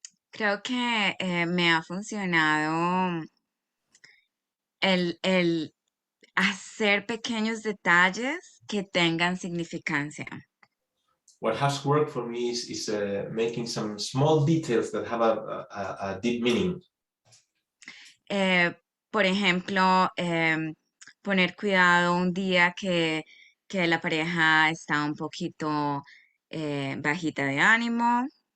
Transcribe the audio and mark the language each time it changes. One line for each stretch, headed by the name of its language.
Spanish: Creo que me ha funcionado el hacer pequeños detalles que tengan significancia.
English: What has worked for me is making some small details that have a deep meaning.
Spanish: Por ejemplo, poner cuidado un día que la pareja está un poquito bajita de ánimo.